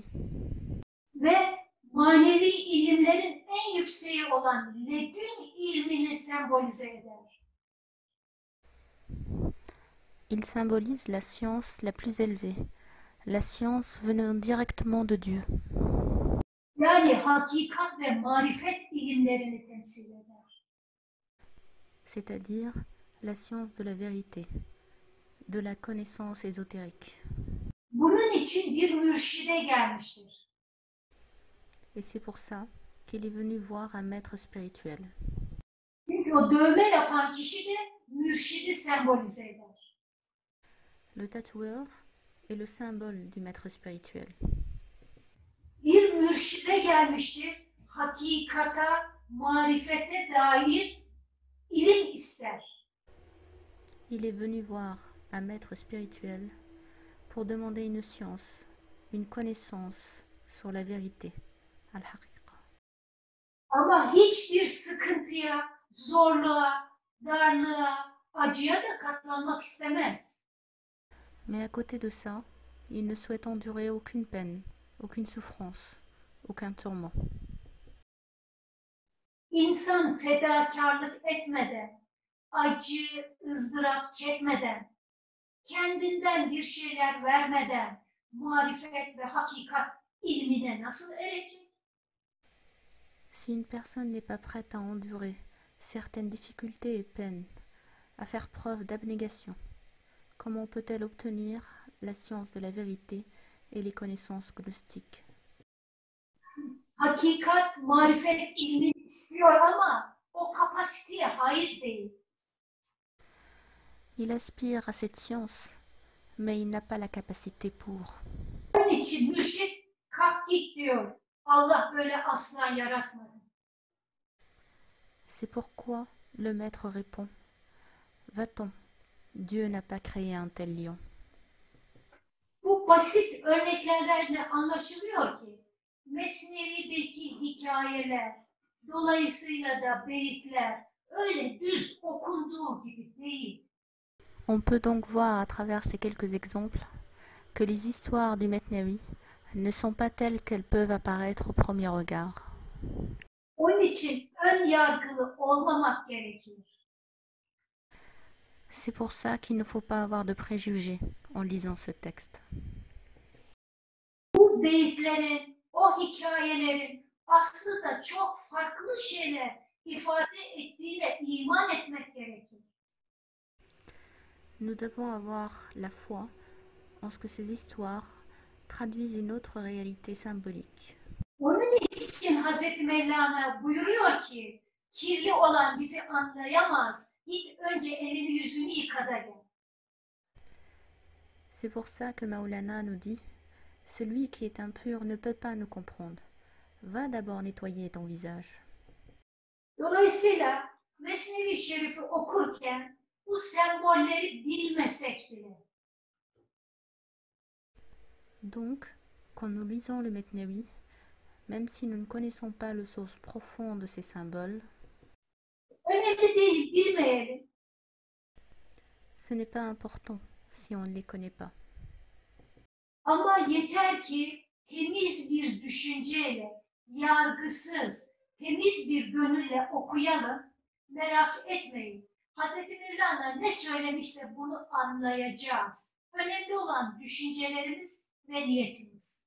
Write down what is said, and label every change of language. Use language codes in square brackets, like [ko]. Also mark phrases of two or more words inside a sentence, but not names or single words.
[tr] Ve manevi ilimlerin en yükseği olan ledün ilmini sembolize eder. [fr] Il symbolise la science la plus élevée, la science venant directement de Dieu. [tr] Yani hakikat ve marifet ilimlerini temsil eder. [fr] C'est-à-dire la science de la vérité, de la connaissance ésotérique. [tr] Bunun için bir mürşide gelmiştir. [fr] Et c'est pour ça qu'il est venu voir un maître spirituel. [tr] Çünkü o dövme yapan kişi de mürşidi sembolize eder. [fr] Le tatoueur est le symbole du maître spirituel. [tr] Bir mürşide gelmiştir, hakikata, marifete dair ilim ister. [fr] Il est venu voir un maître spirituel pour demander une science, une connaissance sur la vérité, al-haqiqa. [tr] Ama hiçbir sıkıntıya, zorluğa, darlığa, acıya da katlanmak istemez. [fr] Mais à côté de ça, il ne souhaite endurer aucune peine, aucune souffrance, aucun tourment. [tr] İnsan fedakarlık etmeden, acı, ızdırap çekmeden, kendinden bir şeyler vermeden marifet ve hakikat ilmine nasıl erecek? [fr] Si une personne n'est pas prête à endurer certaines difficultés et peines, à faire preuve d'abnégation, comment peut-elle obtenir la science de la vérité et les connaissances gnostiques? [tr] Hakikat, marifet ilmini istiyor ama o kapasiteye haiz değil. [fr] Il aspire à cette science, mais il n'a pas la capacité pour. [tr] Onun için mürşit kalk git diyor. Allah böyle asla yaratmadı. [fr] C'est pourquoi le maître répond: Va-t'en, Dieu n'a pas créé un tel lion. [tr] Bu basit örneklerle anlaşılıyor ki Mesnevi'deki hikayeler, dolayısıyla da beyitler öyle düz okunduğu gibi değil. [fr] On peut donc voir à travers ces quelques exemples que les histoires du Mesnevi ne sont pas telles qu'elles peuvent apparaître au premier regard. [tr] Onun için ön yargılı olmamak gerekir. [fr] C'est pour ça qu'il ne faut pas avoir de préjugés en lisant ce texte. [tr] Bu beyitlerin, o hikayelerin aslında çok farklı şeyler ifade ettiğine iman etmek gerekir. [fr] Nous devons avoir la foi en ce que ces histoires traduisent une autre réalité symbolique. [tr] Onun için Hazreti Mevlana buyuruyor ki, kirli olan bizi anlayamaz, git önce elini yüzünü yıka da gel. [fr] C'est pour ça que Maulana nous dit: celui qui est impur ne peut pas nous comprendre. Va d'abord nettoyer ton visage. [tr] Dolayısıyla Mesnevi Şerif'i okurken bu sembolleri bilmesek bile, [fr] Donc, quand nous lisons le Mesnevi, même si nous ne connaissons pas le sens profond de ces symboles, [tr] önemli değil, bilmeyelim. [fr] ce n'est pas important si on ne les connaît pas. [tr] Ama yeter ki temiz bir düşünceyle, yargısız, temiz bir gönülle okuyalım, merak etmeyin. Hazreti Mevlana ne söylemişse bunu anlayacağız. Önemli olan düşüncelerimiz ve niyetimiz.